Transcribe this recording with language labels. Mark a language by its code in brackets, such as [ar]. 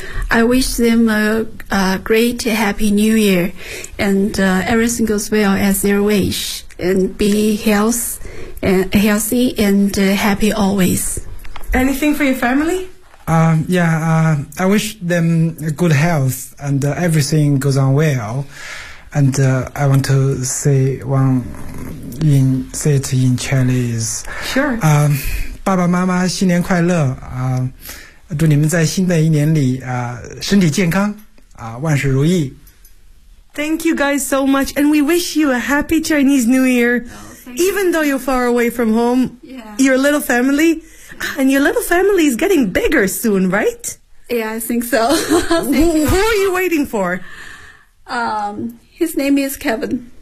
[en] I wish them a great Happy New Year, and everything goes well as their wish, and be healthy and happy always. Anything for your family? I wish them good health and everything goes on well. And I want to say say it in Chinese. Sure. [zh] 爸爸妈妈新年快乐啊！祝你们在新的一年里身体健康啊，万事如意。 [en] Thank you guys so much, and we wish you a happy Chinese New Year. Even though you're far away from home, you're a little family, and your little family is getting bigger soon, right? Yeah, I think so. Who are you waiting for? His name is Kevin.